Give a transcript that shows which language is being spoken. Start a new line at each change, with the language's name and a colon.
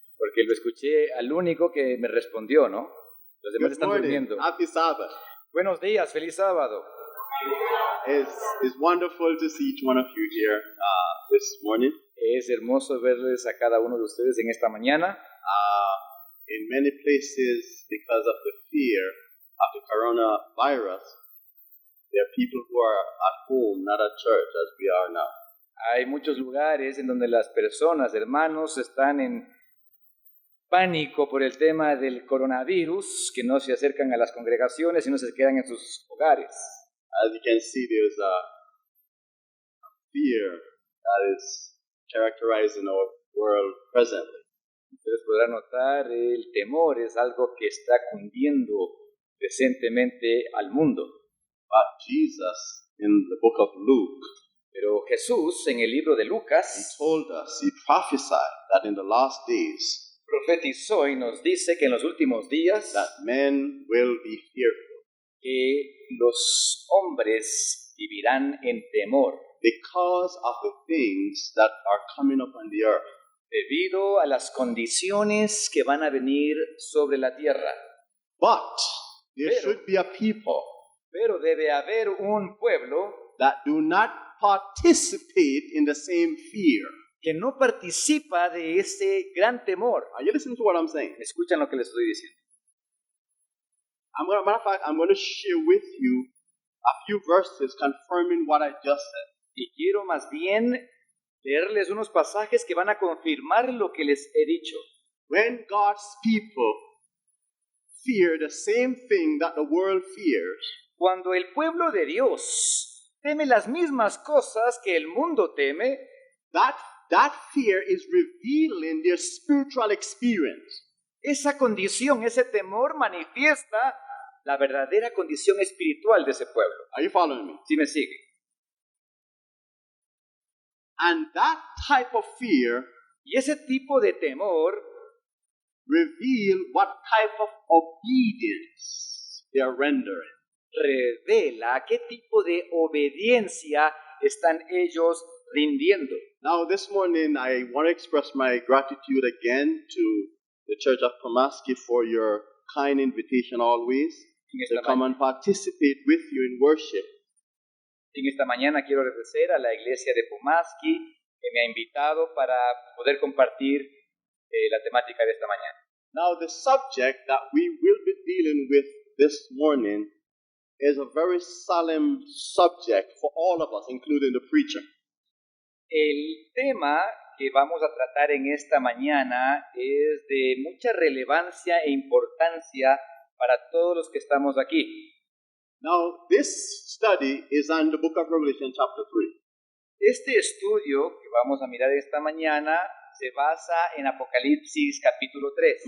Spanish: Porque lo escuché al único que me respondió, ¿no? Los demás
English: Good
Spanish: están
English: morning.
Spanish: durmiendo.
English: Happy Sabbath.
Spanish: Buenos días, feliz sábado.
English: It's wonderful to see each one of you here this morning.
Spanish: Es hermoso verles a cada uno de ustedes en esta mañana.
English: In many places, because of the fear of the coronavirus, there are people who are at home, not at church, as we are now.
Spanish: Hay muchos lugares en donde las personas, hermanos, están en pánico por el tema del coronavirus, que no se acercan a las congregaciones y no se quedan en sus hogares.
English: As you can see, there's a fear that is characterizing our world presently.
Spanish: Ustedes podrán notar, el temor es algo que está cundiendo presentemente al mundo.
English: But Jesus, in the book of Luke,
Spanish: Pero Jesús, en el libro de
English: he
Spanish: Lucas,
English: told us, he prophesied that in the last days,
Spanish: profetizó y nos dice que en los últimos días
English: that men will be fearful
Spanish: que los hombres vivirán en temor
English: because of the things that are coming upon the earth.
Spanish: debido a las condiciones que van a venir sobre la tierra.
English: But there
Spanish: Pero-
English: should be a people
Spanish: Pero debe haber un pueblo
English: that do not participate in the same fear.
Spanish: que no participa de ese gran temor.
English: Are you listening to what I'm saying?
Spanish: ¿Escuchan lo que les estoy diciendo?
English: Matter of fact, I'm going to share with you a few verses confirming what I just said.
Spanish: Y quiero más bien leerles unos pasajes que van a confirmar lo que les he dicho.
English: When God's people fear the same thing that the world fears,
Spanish: Cuando el pueblo de Dios teme las mismas cosas que el mundo teme,
English: that fear is revealing their spiritual experience.
Spanish: esa condición, ese temor manifiesta la verdadera condición espiritual de ese pueblo.
English: Are you following me?
Spanish: ¿Sí me sigue?
English: And that type of fear
Spanish: Y ese tipo de temor
English: reveal what type of obedience they are rendering.
Spanish: revela qué tipo de obediencia están ellos rindiendo.
English: Now, this morning, I want to express my gratitude again to the Church of Pulaski for your kind invitation always
Spanish: En
English: to
Spanish: esta,
English: come and participate with you in worship.
Spanish: en esta mañana quiero agradecer a la iglesia de Pumaski que me ha invitado para poder compartir la temática de esta mañana.
English: Now, the subject that we will be dealing with this morning is a very solemn subject for all of us, including the preacher.
Spanish: El tema que vamos a tratar en esta mañana es de mucha relevancia e importancia para todos los que estamos aquí.
English: Now, this study is on the book of Revelation, chapter 3.
Spanish: Este estudio que vamos a mirar esta mañana se basa en Apocalipsis capítulo 3.